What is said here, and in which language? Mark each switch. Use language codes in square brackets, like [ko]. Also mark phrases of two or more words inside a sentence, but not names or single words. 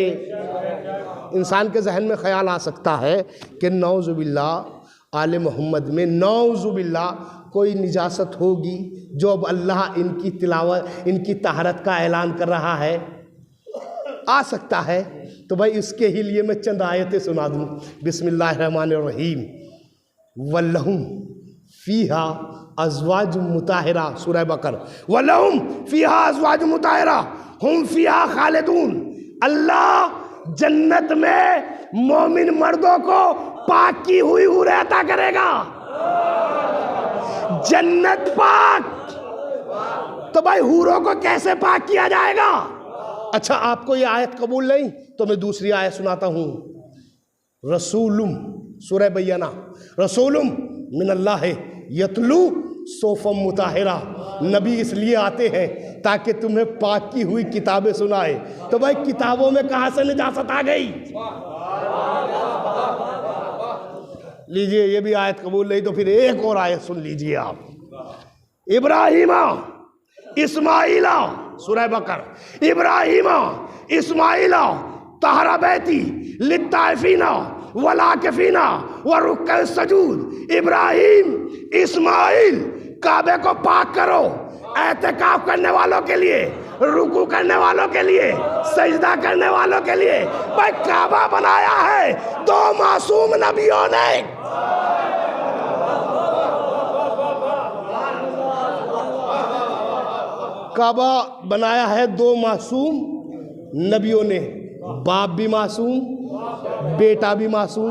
[hi] इंसान के जहन में ख्याल आ सकता है कि नौजुबिल्लाह आले मोहम्मद में नौजुबिल्लाह कोई निजासत होगी जो अब अल्लाह इनकी तिलावत, इनकी तहरत का ऐलान कर रहा है, आ सकता है। तो भाई इसके ही लिए मैं चंद आयतें सुना दूँ। [ar] बिस्मिल्लाहिर्रहमानिर्रहीम, ولهم فيها أزواج مطهرة, सूरह बकर, ولهم فيها أزواج مطهرة هم فيها خالدون. [hi] अल्लाह जन्नत में मोमिन मर्दों को पाक की हुई हूरें अता करेगा। जन्नत पाक, तो भाई हूरों को कैसे पाक किया जाएगा? अच्छा, आपको ये आयत कबूल नहीं तो मैं दूसरी आयत सुनाता हूँ। [ar] रसूलुम, सूरह बय्यना, رسول من الله يتلو صحفا مطهرة. [hi] नबी इसलिए आते हैं ताकि तुम्हें पाक की हुई किताबें सुनाए। तो भाई किताबों में कहाँ से निजासत आ गई? लीजिए, ये भी आयत कबूल नहीं तो फिर एक और आयत सुन लीजिए आप। [ar] إبراهيم إسماعيل, सूरह बकर, إبراهيم إسماعيل طهرا بيتي للطائفين والعاكفين و الركع السجود. [hi] इब्राहिम इस्माइल काबे को पाक करो, एहतिकाफ करने वालों के लिए, रुकू करने वालों के लिए, सजदा करने वालों के लिए। भाई काबा बनाया है दो मासूम नबियों ने। काबा बनाया है दो मासूम नबियों ने, बाप भी मासूम, बेटा भी मासूम।